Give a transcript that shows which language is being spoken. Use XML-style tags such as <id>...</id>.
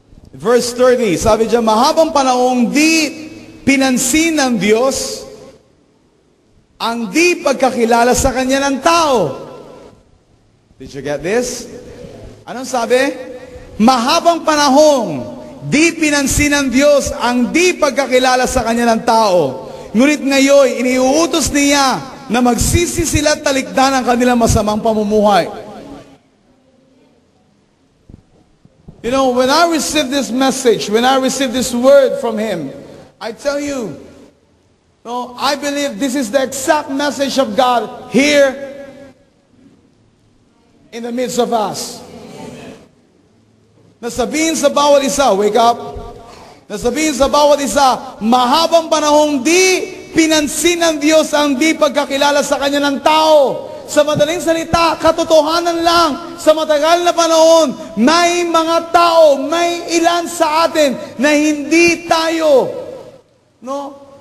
<tl>Verse 30, sabi diyan, mahabang panahong di pinansin ng Diyos ang di pagkakilala sa Kanya ng tao.</tl> <en>Did you get this?</en> <tl>Anong sabi? Mahabang panahong di pinansin ng Diyos ang di pagkakilala sa Kanya ng tao. Ngunit ngayon, iniuutos niya na magsisi sila at talikdan ang kanilang masamang pamumuhay.</tl> <en>You know, when I received this message, when I received this word from Him, I tell you, no, I believe this is the exact message of God here in the midst of us.</en> <tl>Nasabihin sa bawat isa,</tl> <en>wake up.</en> <tl>Nasabihin sa bawat isa, mahabang panahong di pinansin ng Diyos ang di pagkakilala sa Kanya ng tao. Sa madaling salita, katotohanan lang, sa matagal na panahon, may mga tao, may ilan sa atin na hindi tayo, no?</tl>